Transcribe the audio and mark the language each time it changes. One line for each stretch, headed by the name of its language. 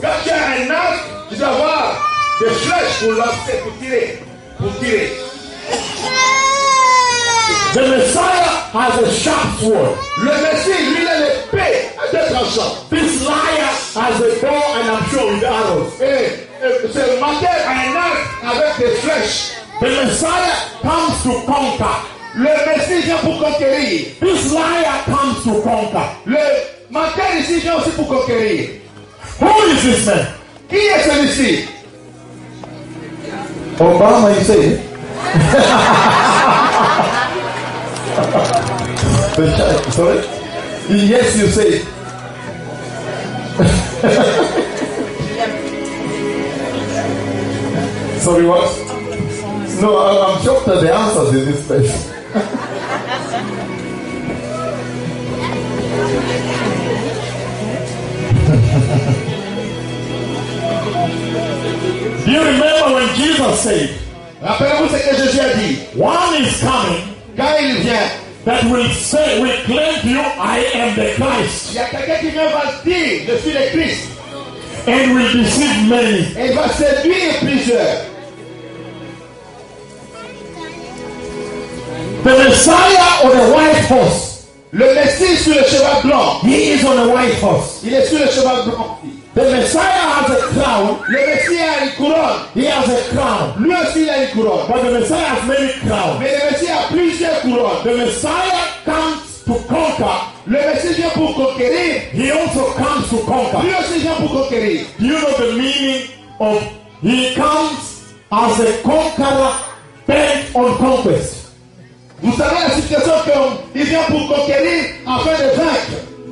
French: Quand tu as un arc, tu dois avoir des flèches pour lancer, pour tirer, pour tirer.
English: The Messiah has a sharp sword.
French: Le Messie, lui, il a l'épée à deux tranchants.
English: This liar has a bow and I'm sure with arrows.
French: C'est le menteur a un arc avec des flèches.
English: The Messiah comes to conquer.
French: Le Messie vient pour conquérir.
English: This liar comes to conquer.
French: Le menteur ici vient aussi pour conquérir.
English: Who is this man?
French: Qui est celui-ci?
English: Obama, you say. Sorry? Yes, you say. Sorry, what? No, I'm shocked at the answers in this place. Do you remember when Jesus said?
French: Rappelez-vous ce que Jésus a dit.
English: One is coming.
French: Quand il vient,
English: that will say, will claim to you, I am the Christ.
French: Il y a quelqu'un qui vient va dire, je suis le Christ.
English: And will deceive many.
French: Et il va séduire plusieurs.
English: The Messiah on the white horse.
French: Le Messie sur le cheval blanc.
English: He is on the white horse.
French: Il est sur le cheval blanc.
English: The Messiah has a crown.
French: Le Messie a une couronne.
English: He has a crown.
French: Lui aussi a une couronne.
English: But the Messiah has many crowns.
French: Mais le Messie a plusieurs couronnes.
English: The Messiah comes to conquer.
French: Le Messie vient pour conquérir.
English: He also comes to conquer.
French: Lui aussi vient pour conquérir.
English: Do you know the meaning of he comes as a conqueror bent on conquest?
French: Vous savez la situation qu'on vient pour conquérir afin de vaincre.